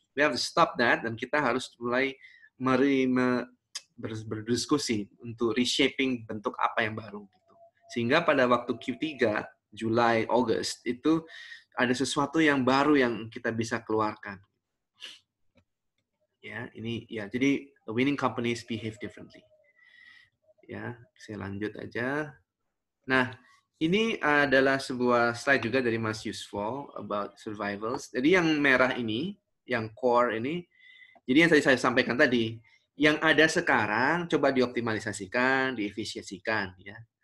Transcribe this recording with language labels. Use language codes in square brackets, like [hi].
[en] We have to stop that [id] dan kita harus mulai berdiskusi untuk reshaping bentuk apa yang baru gitu. Sehingga pada waktu Q3, Juli, August itu ada sesuatu yang baru yang kita bisa keluarkan. Ya, ini ya. [en] Jadi the winning companies behave differently. [id] Ya, saya lanjut aja. Nah, ini adalah sebuah slide juga dari Mas Yusfo [en] about survivals. [id] Jadi yang merah ini, yang core ini, jadi yang tadi saya sampaikan tadi, yang ada sekarang coba dioptimalisasikan, diefisiensikan. Ya.